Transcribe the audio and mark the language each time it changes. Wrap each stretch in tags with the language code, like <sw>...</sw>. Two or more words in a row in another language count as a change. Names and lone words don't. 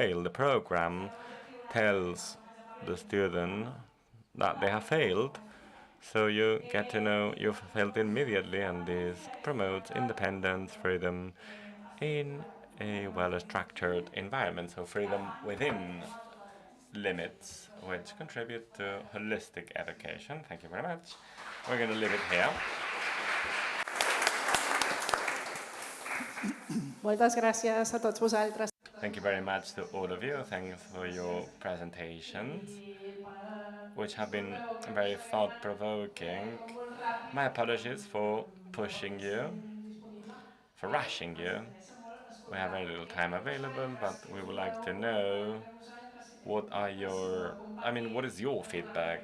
<en>The program tells the student that they have failed, so you get to know you've failed immediately, and this promotes independence, freedom in a well-structured environment, so freedom within limits, which contribute to holistic education. Thank you very much. We're going to leave it here.</en> <ca>Moltes gràcies a tots vosaltres.</ca> <en>Thank you very much to all of you. Thanks for your presentations, which have been very thought-provoking. My apologies for pushing you, for rushing you. We have very little time available, but we would like to know what is your feedback?</en>